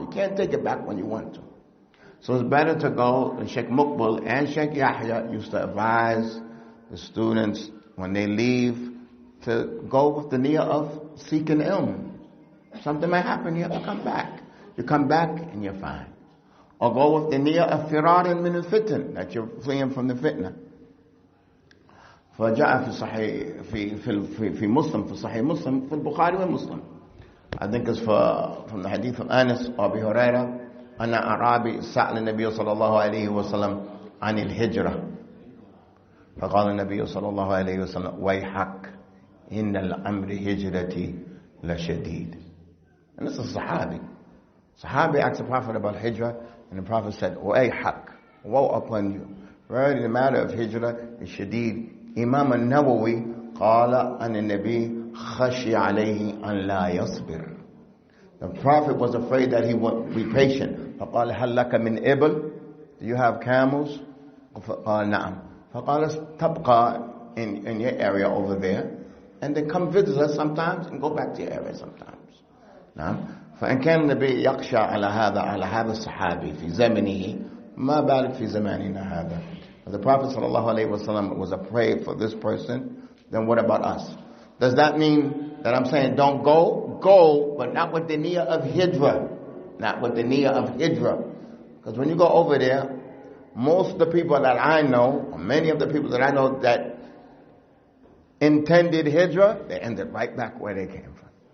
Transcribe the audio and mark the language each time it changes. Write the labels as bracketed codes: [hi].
[en] You can't take it back when you want to. So it's better to go, and Sheikh Muqbil and Sheikh Yahya used to advise the students when they leave to go with the niyyah of seeking ilm. Something may happen, you have to come back. You come back and you're fine. Or go with the niyyah of [ar] firaran min al-fitan, [en] that you're fleeing from the fitna. [ar] فجاء في صحيح في مسلم في صحيح مسلم في البخاري ومسلم. [en] I think it's from the hadith of Anas or Abu Hurairah. [ar] أن أعرابي سأل النبي صلى الله عليه وسلم عن الهجرة فقال النبي صلى الله عليه وسلم ويحك إن الأمر هجرتي لشديد. [en] And this is Sahabi. Sahabi asked the Prophet about hijrah, and the Prophet said, [ar] ويحك, [en] woe upon you. Really, the matter of hijrah is shadid. [ar] Imam al-Nawawi قال أن النبي خشي عليه أن لا يصبر. [en] The Prophet was afraid that he would be patient. [ar] فقال هل لك من إبل? [en] Do you have camels? [ar] فقال نعم. فقال تبقى [en] in your area over there, and then come visit us sometimes and go back to your area sometimes. [ar] نعم. فإن كان النبي يخشى على هذا الصحابي في زمنه ما بالك في زماننا هذا. [en] If the Prophet ﷺ was afraid for this person, then what about us? Does that mean that I'm saying don't go? Go, but not with the niyyah of hijrah. Not with the niyyah of hijrah. Because when you go over there, most of the people that I know, or many of the people that I know that intended hijrah, they ended right back where they came from.